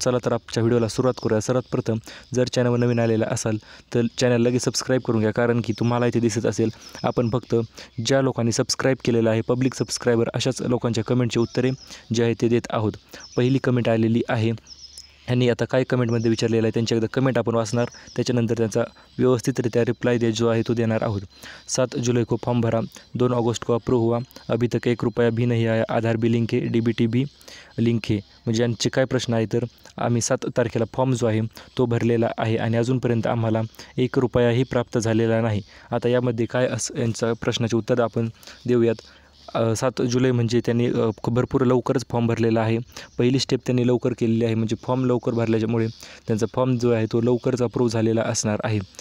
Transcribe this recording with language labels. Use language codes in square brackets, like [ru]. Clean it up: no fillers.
[mr] चला तर आजच्या व्हिडिओला सुरुवात करूया. सर्वात प्रथम जर चॅनलवर नवीन आलेला असाल तर चॅनल लगेच सबस्क्राईब करून घ्या, कारण की तुम्हाला इथे दिसत असेल आपण फक्त ज्या लोकांनी सबस्क्राईब केलेलं आहे, पब्लिक सबस्क्रायबर, अशाच लोकांच्या कमेंटची उत्तरे जे आहे ते देत आहोत. पहिली कमेंट आलेली आहे, यांनी आता काय कमेंटमध्ये विचारलेलं आहे त्यांच्या एकदा कमेंट आपण वाचणार, त्याच्यानंतर त्यांचा व्यवस्थितरित्या रिप्लाय जो आहे तो देणार आहोत. [hi] 7 जुलाई को फॉर्म भरा, 2 अगस्त को अप्रूव हुआ, अभी तक ₹1 भी नहीं आया, आधार भी लिंक है, DBT भी लिंक है. [mr] म्हणजे यांचे काय प्रश्न आहे तर आम्ही 7 तारखेला फॉर्म जो आहे तो भरलेला आहे आणि अजूनपर्यंत आम्हाला ₹1ही प्राप्त झालेला नाही. आता यामध्ये काय यांचा प्रश्नाचे उत्तर आपण देऊयात. 7 जुलै म्हणजे त्यांनी भरपूर लवकरच फॉर्म भरलेला आहे. पहिली स्टेप त्यांनी लवकर केलेली आहे, म्हणजे फॉर्म लवकर भरल्यामुळे त्यांचा फॉर्म जो आहे तो लवकरच अप्रूव्ह झालेला असणार आहे.